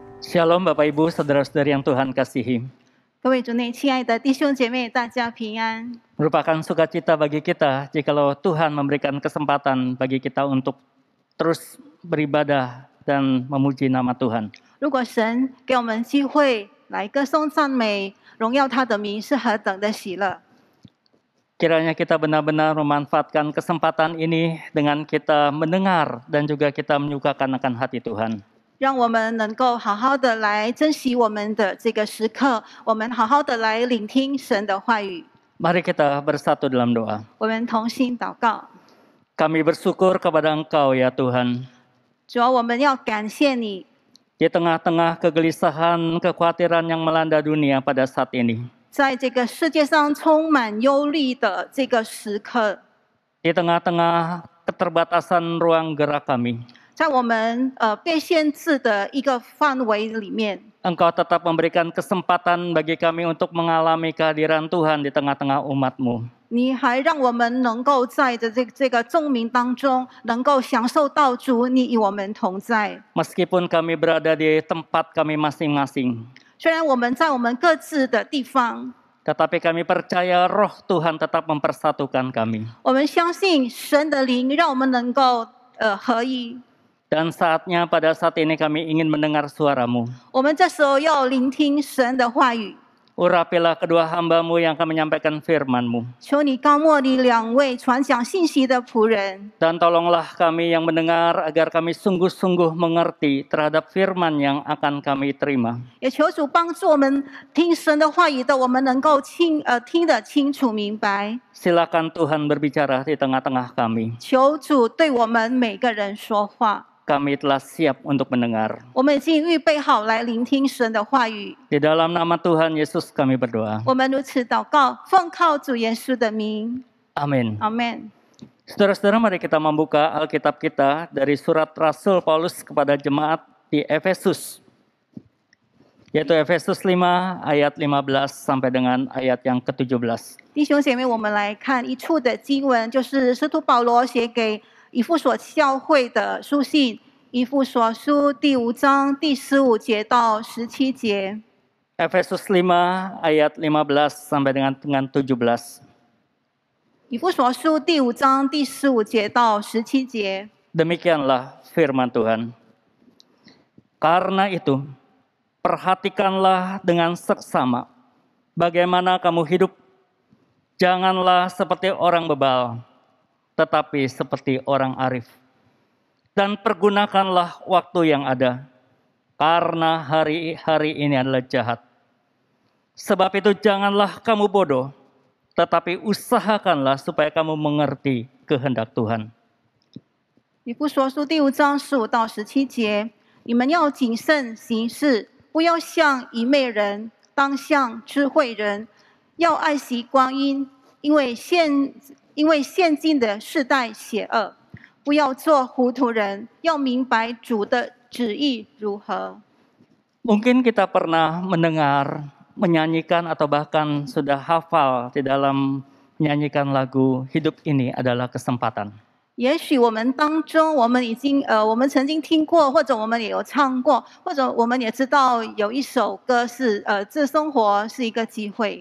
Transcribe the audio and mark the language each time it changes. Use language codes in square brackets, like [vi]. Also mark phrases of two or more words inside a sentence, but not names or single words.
[id] Shalom Bapak Ibu, Saudara-saudari yang Tuhan kasihi. [zh] 各位主内亲爱的弟兄姐妹，大家平安。 [id] Merupakan sukacita bagi kita jikalau Tuhan memberikan kesempatan bagi kita untuk terus beribadah dan memuji nama Tuhan. [zh] 如果神给我们机会来歌颂赞美、荣耀他的名，是何等的喜乐。 [id] Kiranya kita benar-benar memanfaatkan kesempatan ini dengan kita mendengar dan juga kita menyukakan akan hati Tuhan. [zh] 让我们能够好好的来珍惜我们的这个时刻，我们好好的来聆听神的话语。 [id] Mari kita bersatu dalam doa. [zh] 我们同心祷告， [id] Kami bersyukur kepada Engkau ya Tuhan. [zh] 主啊，我们要感谢你， [id] Di tengah-tengah kegelisahan, kekhawatiran yang melanda dunia pada saat ini. [zh] 在这个世界上充满忧虑的这个时刻， [id] Di tengah-tengah keterbatasan ruang gerak kami. [zh] 在我们被限制的一个范围里面， [id] Engkau tetap memberikan kesempatan bagi kami untuk mengalami kehadiran Tuhan di tengah-tengah umat-Mu. [zh] 你还让我们能够在这个众民当中，能够享受到主你与我们同在。 [id] Meskipun kami berada di tempat kami masing-masing, [zh] 虽然我们在我们各自的地方， [id] tetapi kami percaya roh Tuhan tetap mempersatukan kami. [zh] 我们相信神的灵让我们能够合一。 [id] Dan saatnya pada saat ini kami ingin mendengar suara-Mu. [zh] 我们这时候要聆听神的话语， [id] Urapilah kedua hamba-Mu yang akan menyampaikan firman-Mu. [zh] 求你高莫你两位传讲信息的仆人， [id] Dan tolonglah kami yang mendengar agar kami sungguh-sungguh mengerti terhadap firman yang akan kami terima. [zh] 也求主帮助我们听神的话语的，我们能够听得清楚明白。 [id] Silakan Tuhan berbicara di tengah-tengah kami. [zh] 求主对我们每个人说话。 [id] Kami telah siap untuk mendengar. [zh] 我们已经预备好来聆听神的话语。 [id] Di dalam nama Tuhan Yesus kami berdoa. [zh] 我们如此祷告，奉靠主耶稣的名， [id] Amin. [zh] 阿门。 [id] Saudara-saudara, mari kita membuka Alkitab kita dari surat Rasul Paulus kepada jemaat di Efesus. Yaitu Efesus 5 ayat 15 sampai dengan ayat yang ke-17. [zh] 弟兄姐妹，我们来看一处的经文，就是使徒保罗写给以弗所教会的书信，以弗所书第5章第15节到17节。 [id] Efesus 5 ayat 15 sampai dengan 17. [zh] 以弗所书第5章第15节到17节。 [id] Demikianlah firman Tuhan. Karena itu, perhatikanlah dengan seksama bagaimana kamu hidup. Janganlah seperti orang bebal, tetapi seperti orang arif. Dan pergunakanlah waktu yang ada, karena hari-hari ini adalah jahat. Sebab itu janganlah kamu bodoh, tetapi usahakanlah supaya kamu mengerti kehendak Tuhan. [zh] 以弗所书第5章15到17节，你们要谨慎行事，不要像愚昧人，当像智慧人，要爱惜光阴，因为现今的世代邪恶，不要做糊涂人，要明白主的旨意如何。 [id] Mungkin kita pernah mendengar, menyanyikan atau bahkan sudah hafal di dalam menyanyikan lagu Hidup Ini Adalah Kesempatan. [zh] 也许我们当中，我们曾经听过，或者我们也有唱过，或者我们也知道有一首歌是这生活是一个机会。